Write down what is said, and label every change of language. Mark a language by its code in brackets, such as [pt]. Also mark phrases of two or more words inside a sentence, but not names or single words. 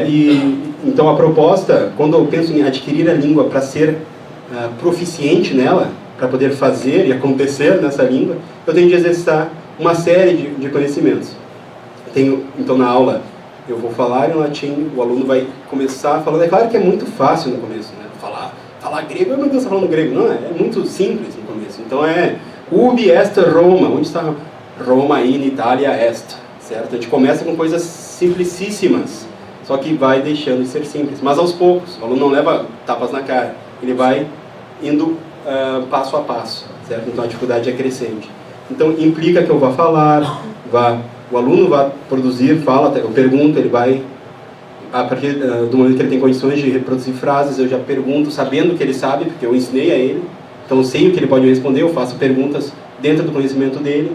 [pt] E então a proposta, quando eu penso em adquirir a língua para ser proficiente nela, para poder fazer e acontecer nessa língua, eu tenho de exercitar uma série de conhecimentos. Então na aula eu vou falar em latim, o aluno vai começar falando, é claro que é muito fácil no começo, né? Falar grego, meu Deus, está falando grego, não, é muito simples no começo. Então é [la] ubi est Roma, [pt] onde está Roma [la] in Italia est, [pt] certo? A gente começa com coisas simplicíssimas, só que vai deixando de ser simples, mas aos poucos. O aluno não leva tapas na cara, ele vai indo passo a passo, certo? Então a dificuldade é crescente. Então implica que eu vá falar, o aluno vai produzir, fala, eu pergunto, ele vai, a partir do momento que ele tem condições de reproduzir frases, eu já pergunto, sabendo que ele sabe, porque eu ensinei a ele, então eu sei o que ele pode responder, eu faço perguntas dentro do conhecimento dele.